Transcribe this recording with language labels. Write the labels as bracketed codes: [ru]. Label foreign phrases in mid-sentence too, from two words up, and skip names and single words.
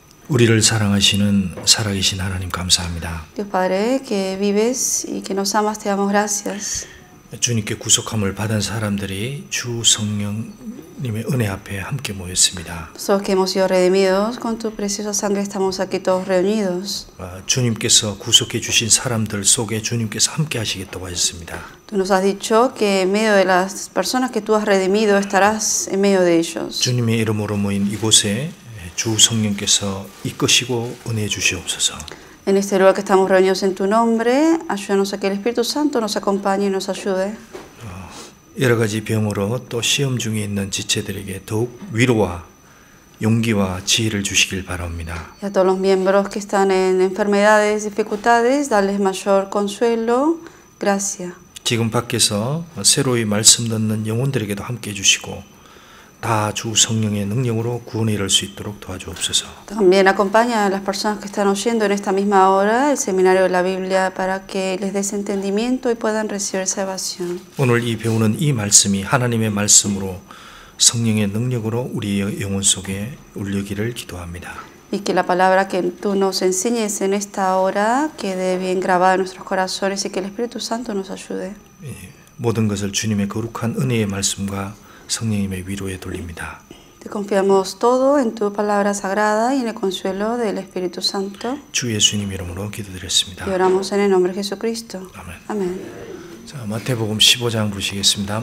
[ko] 우리를 사랑하시는 살아계신 하나님 감사합니다. [es] Dios Padre, que vives y que nos amas, te damos gracias. [ko] 주님께 구속함을 받은 사람들이 주 성령님의 은혜 앞에 함께 모였습니다. [es] Nosotros que hemos sido redimidos con tu preciosa sangre estamos aquí todos reunidos. [ko] 주님께서 구속해 주신 사람들 속에 주님께서 함께 하시겠다고 하셨습니다. [es] Tú nos has dicho que en medio de las personas que tú has redimido estarás en medio de ellos. [ko] 주님의 이름으로 모인 이곳에 주 성령께서 이끄시고 은혜 주시옵소서. [es] En este lugar que estamos reunidos en tu nombre, ayúdanos a que el Espíritu Santo nos acompañe y nos ayude. [ko] 여러 가지 병으로 또 시험 중에 있는 지체들에게 더욱 위로와 용기와 지혜를 주시길 바랍니다. [es] Y a todos los miembros que están en enfermedades, dificultades, darles mayor consuelo, gracia. [ko] 지금 밖에서 새로이 말씀 듣는 영혼들에게도 함께 해주시고 다 주 성령의 능력으로 구원에 이를 수 있도록 도와주옵소서. [es] También acompaña a las personas que están oyendo en esta misma hora el seminario de la Biblia para que les des entendimiento y puedan recibir salvación. [ko] 오늘 이 배우는 이 말씀이 하나님의 말씀으로 성령의 능력으로 우리의 영혼 속에 울리기를 기도합니다. [es] Y que la palabra que tú nos enseñes en esta hora quede bien grabada en nuestros corazones y que el Espíritu Santo nos ayude. [ko] 모든 것을 주님의 거룩한 은혜의 말씀과 성령님의 위로에 돌립니다. [es] Te confiamos todo en tu palabra sagrada y en el consuelo del Espíritu Santo. [ko] 주 예수님 이름으로 기도드렸습니다. [es] Y oramos en el nombre de Jesucristo. [ko] 아멘. [es] Amén. [ko] 자, 마태복음 15장 보시겠습니다.